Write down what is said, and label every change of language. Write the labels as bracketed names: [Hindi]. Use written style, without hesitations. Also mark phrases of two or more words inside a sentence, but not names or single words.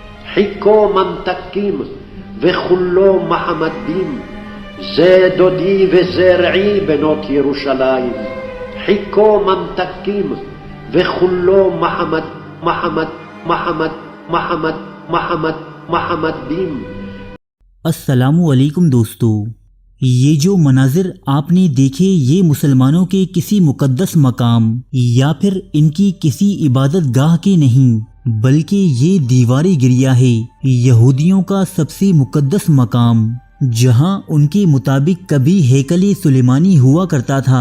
[Hebrew] חיכו ממתקים וחולו מחמדים, זה דודי וזרעי בנות ירושלים. חיכו ממתקים וחולו محمدیم. [Urdu] السلام علیکم دوستو، یہ جو مناظر آپ نے دیکھے یہ مسلمانوں کے کسی مقدس مقام یا پھر ان کی کسی عبادت گاہ کے نہیں، بلکہ یہ دیوار گریا ہے یہودیوں کا سب سے مقدس مقام، جہاں ان کے مطابق کبھی ہیکل سلیمانی ہوا کرتا تھا۔